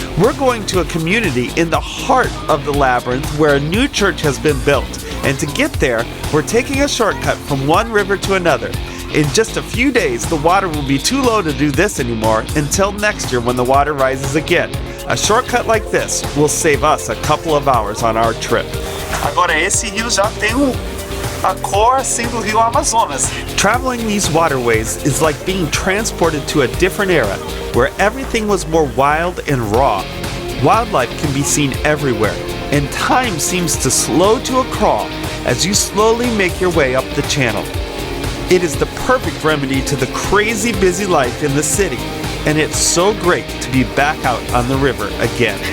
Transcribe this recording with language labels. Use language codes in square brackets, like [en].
[en] We're going to a community in the heart of the labyrinth where a new church has been built, and to get there, we're taking a shortcut from one river to another. In just a few days, the water will be too low to do this anymore until next year when the water rises again. A shortcut like this will save us a couple of hours on our trip. [pt] Agora esse rio já tem a cor assim do rio Amazonas. [en] Traveling these waterways is like being transported to a different era where everything was more wild and raw. Wildlife can be seen everywhere, and time seems to slow to a crawl as you slowly make your way up the channel. It is the perfect remedy to the crazy busy life in the city, and it's so great to be back out on the river again.